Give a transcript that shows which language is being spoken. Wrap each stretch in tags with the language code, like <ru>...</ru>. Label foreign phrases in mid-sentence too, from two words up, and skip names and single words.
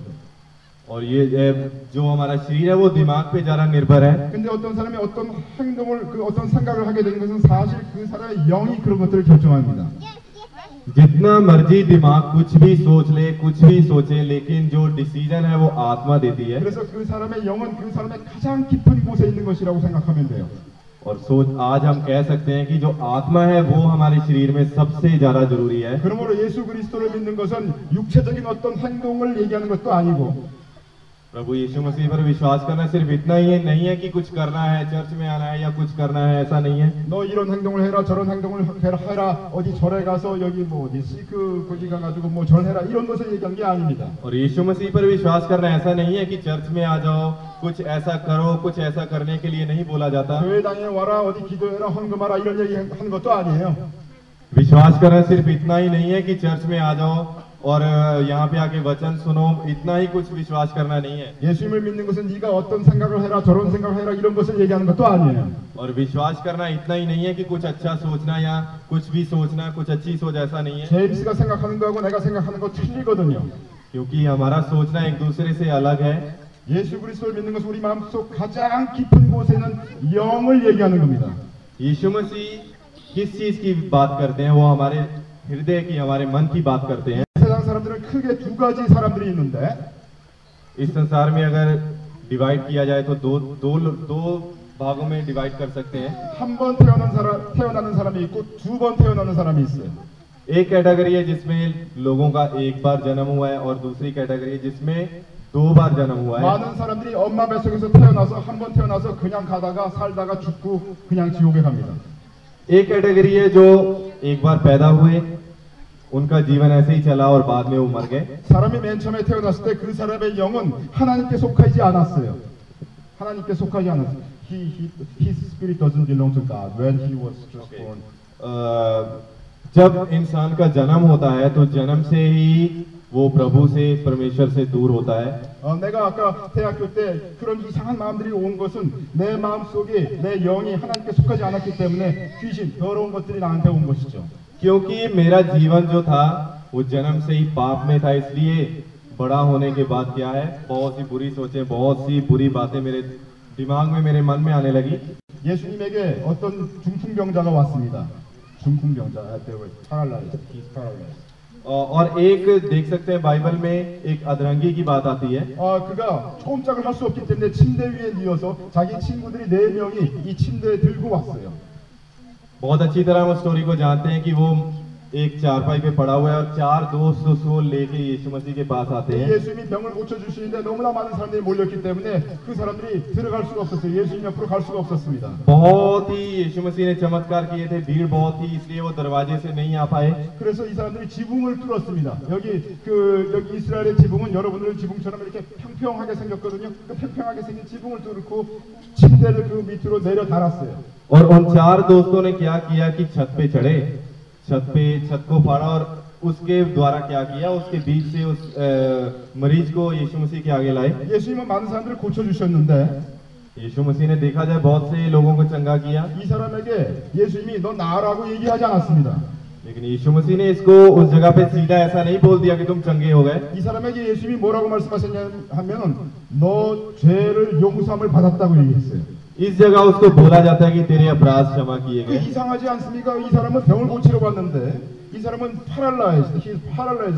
<hi>और ये जो हमारा शरीर है वो दिमाग पे ज्यादा निर्भर है।</hi> <ko>근데 어떤 사람이 어떤 행동을 그 어떤 생각을 하게 되는 것은 사실 그 사람의 영이 그런 것들을 결정합니다.</ko> <hi>जितना मर्जी दिमाग कुछ भी सोच ले, कुछ भी सोचे, लेकिन जो डिसीजन है वो आत्मा देती है।</hi> <ko>그래서 그 사람의 영은 그 사람의 가장 깊은 곳에 있는 것이라고 생각하면 돼요.</ko> <hi>और आज हम कह सकते हैं कि जो आत्मा है वो हमारे शरीर में सबसे ज्यादा जरूरी है।</hi> <ko>그러므로 예수 그리스도를 믿는 것은 육체적인 어떤 행동을 얘기하는 것도 아니고</ko> <hi>प्रभु यीशु मसीह पर विश्वास करना सिर्फ इतना ही है, नहीं है कि कुछ करना है, चर्च में आना है या कुछ करना है, ऐसा नहीं है।</hi> <ko>너 이런 행동을 해라, 저런 행동을 해라, 어디 절에 가서 여기 뭐 어디 시크 거기 가가지고 뭐 절해라 이런 것을 얘기한 게 아닙니다.</ko> <hi>और यीशु मसीह पर विश्वास करना ऐसा नहीं है कि चर्च में आ जाओ, कुछ ऐसा करो, कुछ ऐसा करने के लिए नहीं बोला जाता।</hi> <ko>교회당에 와라, 어디 기도해라, 헌금하라 이런 얘기 하는 것도 아니에요.</ko> <hi>विश्वास करना सिर्फ इतना ही नहीं है कि चर्च में आ जाओ और यहाँ पे आके वचन सुनो, इतना ही कुछ विश्वास करना नहीं है।</hi> <ko>예수님을 믿는 것은 네가 어떤 생각을 해라, 저런 생각을 해라 이런 것을 얘기하는 것도 아니에요.</ko> <hi>और विश्वास करना इतना ही नहीं है कि कुछ अच्छा सोचना या कुछ भी सोचना, कुछ अच्छी सोच, ऐसा नहीं है।</hi> <ko>제임스가 생각하는 거하고 내가 생각하는 거 틀리거든요.</ko> <hi>क्योंकि हमारा सोचना एक दूसरे से अलग है।</hi> <ko>예수 그리스도를 믿는 것은 우리 마음속 가장 깊은 곳에 있는 영을 얘기하는 겁니다.</ko> <hi>यीशु मसीह किस चीज की बात करते हैं? वो हमारे हृदय की, हमारे मन की बात करते हैं।</hi> <ko>세상 사람들은 크게 두 가지 사람들이 있는데</ko> <hi>इस संसार में अगर डिवाइड किया जाए तो दो भागों में डिवाइड कर सकते हैं।</hi> <ko>한 번 태어나는 사람이 있고 두 번 태어나는 사람이 있어요.</ko> <hi>एक कैटेगरी है जिसमें लोगों का एक बार जन्म हुआ है और दूसरी कैटेगरी है जिसमें 2 बार जन्म हुआ है।</hi> <ko>많은 사람들이 엄마 뱃속에서 태어나서 한 번 태어나서 그냥 가다가 살다가 죽고 그냥 지옥에 갑니다.</ko> <hi>एक कैटेगरी है जो एक बार पैदा हुए, उनका जीवन ऐसे ही चला और बाद में वो मर गए।</hi> <ko>사람이 맨 처음에 태어났을 때 그 사람의 영은 하나님께 속하지 않았어요. 하나님께 속하지 않았어요.</ko> <en>His spirit doesn't belong to God when he was just born.</en> <hi>जब इंसान का जन्म होता है तो जन्म से ही वो प्रभु से, परमेश्वर से दूर होता है।</hi> <ko>내가 아까 대학교 때 그런 이상한 마음들이 온 것은 내 마음 속에 내 영이 하나님께 속하지 않았기 때문에 귀신, 더러운 것들이 나한테 온 것이죠.</ko> <hi>क्योंकि मेरा जीवन जो था वो जन्म से ही पाप में था, इसलिए बड़ा होने के बाद क्या है, बहुत सी बुरी सोचें, बहुत सी बुरी बातें मेरे दिमाग में, मेरे मन में आने लगी।</hi> <ko>예수님에게 어떤 중풍병자가 왔습니다. 중풍병자,</ko> <en>paralyzed, he's paralyzed.</en> <hi>और एक देख सकते हैं बाइबल में एक अधरंगी की बात आती है।</hi> <ko>그가 꼼짝을 할 수 없기 때문에 침대 위에 뉘어서 자기 친구들이 4명이 이 침대에 들고 왔어요.</ko> <hi>बहुत अच्छी तरह हम उस स्टोरी को जानते हैं कि वो एक चारपाई पे पड़ा हुआ है और 4 दोस्त उसको लेके यीशु मसीह के पास आते हैं।</hi> <ko>예수님이 병을 고쳐 주시는데 너무나 많은 사람들이 몰렸기 때문에 그 사람들이 들어갈 수가 없었어요. 예수님 옆으로 갈 수가 없었습니다.</ko> <hi>बहुत ही यीशु मसीह ने चमत्कार किए थे, भीड़ बहुत थी, इसलिए वो दरवाजे से नहीं आ पाए।</hi> <ko>그래서 이 사람들이 지붕을 뚫었습니다. 여기 이스라엘의 지붕은 여러분들 지붕처럼 이렇게 평평하게 생겼거든요. 그 평평하게 생긴 지붕을 뚫고 침대를 그 밑으로 내려 달았어요.</ko> <hi>और उन 4 दोस्तों ने क्या किया कि छत पे चढ़े, छत को फाड़ा और उसके द्वारा क्या किया, उसके बीच से उस मरीज को यीशु मसीह के आगे लाए।</hi> <ko>예수님은 많은 사람들을 고쳐 주셨는데</ko> <hi>यीशु मसीह ने देखा जाए बहुत से लोगों को चंगा किया,</hi> <ko>이 사람에게 예수님이 너 나으라고 얘기하지 않았습니다.</ko> <hi>लेकिन यीशु मसीह ने इसको उस जगह पे सीधा ऐसा नहीं बोल दिया कि तुम चंगे हो गए।</hi> <ko>이 사람에게 예수님이 뭐라고 말씀하셨냐 하면은 너 죄를 용서함을 받았다고 얘기했어요.</ko> <hi>इस जगह उसको बोला जाता है कि तेरे अपराध क्षमा किए गए।</hi> <ko>이상하지 않습니까? 이 사람은 병을 고치러 왔는데 이 사람은</ko> <en>paralyzed. He is paralyzed.</en>